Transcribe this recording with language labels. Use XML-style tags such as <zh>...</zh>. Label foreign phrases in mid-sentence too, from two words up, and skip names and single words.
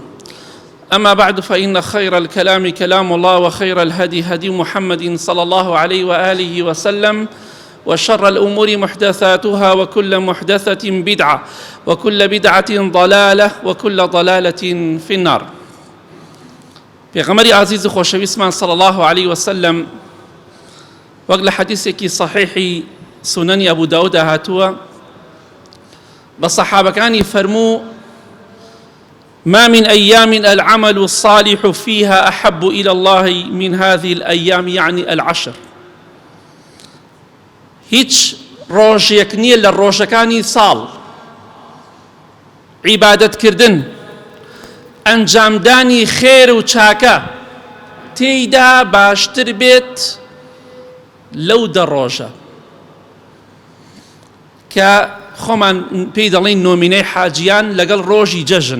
<ar>أما بعد، فإن خير الكلام كلام الله، وخير الهدي هدي محمد صلى الله عليه وآله وسلم، وشر الأمور محدثاتها، وكل محدثة بدعة، وكل بدعة ضلالة، وكل ضلالة في النار.</ar> <ckb>پێغەمبەری عزیز و خۆشەویستمان</ckb> <ar>صلى الله عليه وسلم</ar> <ckb>وەک لە حەدیثێکی صحیحی سونەنی ئەبوو داووددا هاتووە بە سەحابەکانی فەرموو:</ckb> <ar>ما من أيام العمل الصالح فيها أحب إلى الله من هذه الأيام، يعني العشر.</ar> <ckb>هیچ ڕۆژێک نییە لە ڕۆژەکانی ساڵ عیبادەتکردن، ئەنجامدانی خێر و چاکە تێیدا باشتر بێت لەو دە ڕۆژە کە خۆمان پێی دەڵێن نۆمینەی حاجیان لەگەڵ ڕۆژی جەژن.</ckb>